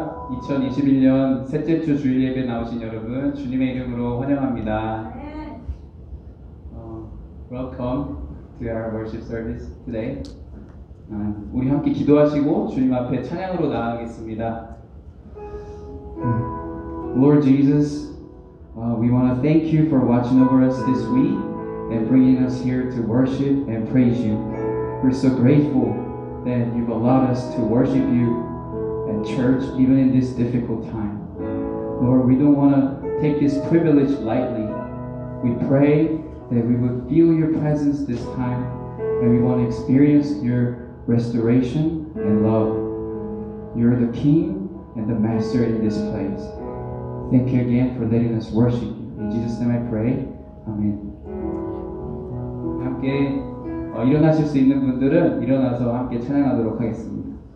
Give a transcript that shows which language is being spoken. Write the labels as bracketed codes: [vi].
[ko] 2021년 셋째 주 주일 예배 나오신 여러분 주님의 이름으로 환영합니다. [en] Welcome to our worship service today. [ko] 우리 함께 기도하시고 주님 앞에 찬양으로 나아가겠습니다. [en] Lord Jesus, we want to thank you for watching over us this week and bringing us here to worship and praise you. We're so grateful that you've allowed us to worship you at church even in this difficult time. Lord, we don't want to take this privilege lightly. We pray that we would feel your presence this time and we want to experience your restoration and love. You're the King and the Master in this place. Thank you again for letting us worship you. In Jesus' name I pray. Amen. [ko] 함께 일어나실 수 있는 분들은 일어나서 함께 찬양하도록 하겠습니다.